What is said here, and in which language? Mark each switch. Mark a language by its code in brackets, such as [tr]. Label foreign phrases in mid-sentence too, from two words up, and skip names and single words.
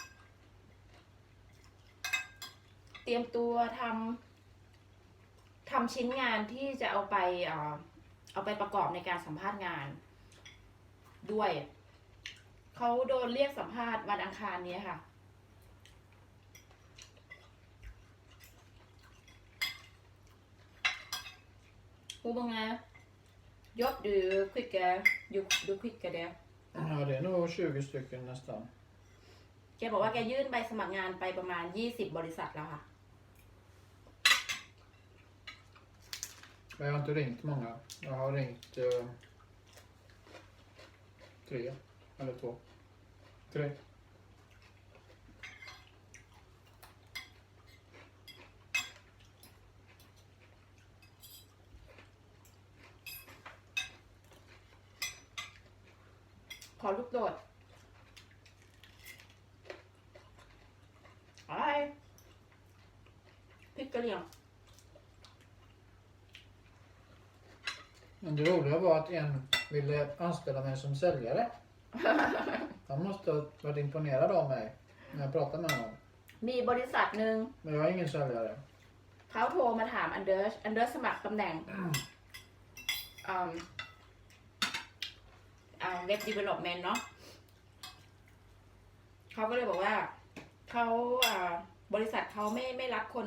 [th] เตรียมตัวทำชิ้นงานที่จะเอาไปประกอบในการสัมภาษณ์งานด้วย เขาโดนเรียกสัมภาษณ์วันอังคารนี้ค่ะ [sv] Hur många jobb du skickade? Ja, det är nog 20 stycken nästan. [th] แกบอกว่าแกยื่นใบสมัครงานไปประมาณ20บริษัทแล้วค่ะ [sv] Men jag har inte ringt många. Jag har ringt 3 eller 2. 3. [th] ขอลูกโดดอะไรพริกกะเหรี่ยง [sv] Men det roliga var att en ville anställa mig som säljare. Han måste ha varit imponerad av mig när jag pratade med honom. [th] มีบริษัทหนึ่ง [sv] Men jag är ingen säljare. [th] เขาโทรมาถามอันเดอร์สมัครตำแหน่งเว็บดีเวล็อปเมนต์เนาะเขาก็เลยบอกว่าเขาบริษัทเขาไม่รับคน